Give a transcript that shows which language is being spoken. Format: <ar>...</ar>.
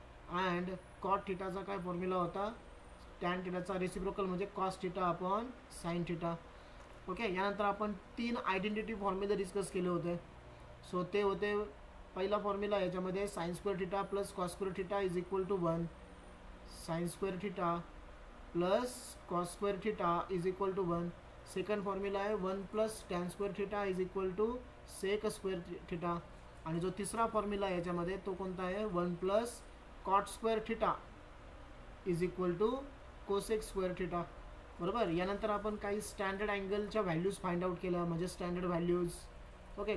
<mr>And cot थिटाचा काय formula होता, tan थिटाचा reciprocal म्हणजे cos theta upon sine theta. Okay. यानंतर आपण 3 आयडेंटिटी फॉर्म्युले डिस्कस केले होते. सो ते होते, पहिला फॉर्म्युला याच्यामध्ये</mr> <en>Sine square theta plus cos square theta is equal to 1. Sine square theta plus cos square theta is equal to 1. Second formula आहे 1 plus tan square theta is equal to sec square theta.</en> <mr>आणि जो तिसरा formula आहे याच्यामध्ये तो कोणता आहे,</mr> <en>1 plus cot square theta</en> <mr>is equal to cosec square theta. बरोबर. यानंतर आपण काही स्टँडर्ड अँगलच्या व्हॅल्यूज फाइंड आउट केल्या, म्हणजे स्टँडर्ड व्हॅल्यूज. ओके.</mr>